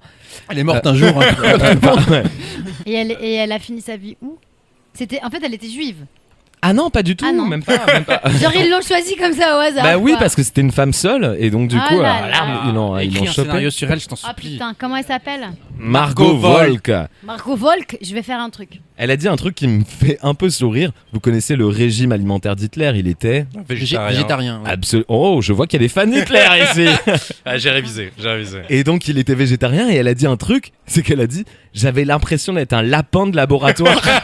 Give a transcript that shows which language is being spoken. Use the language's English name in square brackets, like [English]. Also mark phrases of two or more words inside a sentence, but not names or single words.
[French] Elle est morte un jour. Ouais. Et elle a fini sa vie où? En fait, elle était juive. Ah non, pas du tout, Ah non. même pas. Genre ils l'ont choisie comme ça au hasard. Bah oui, quoi. parce que c'était une femme seule, et donc du Ah coup, là là. ils l'ont Écris un chopé. scénario sur elle, je t'en Ah supplie. putain, comment elle s'appelle? Margot Volk. Margot Volk, je vais faire un truc. Elle a dit un truc qui me fait un peu sourire. Vous connaissez le régime alimentaire d'Hitler, il était Végétarien. Ouais. absolument. Oh, je vois qu'il y a des fans d'Hitler ici. Ah, j'ai révisé. Et donc il était végétarien, et elle a dit un truc, c'est qu'elle a dit j'avais l'impression d'être un lapin de laboratoire.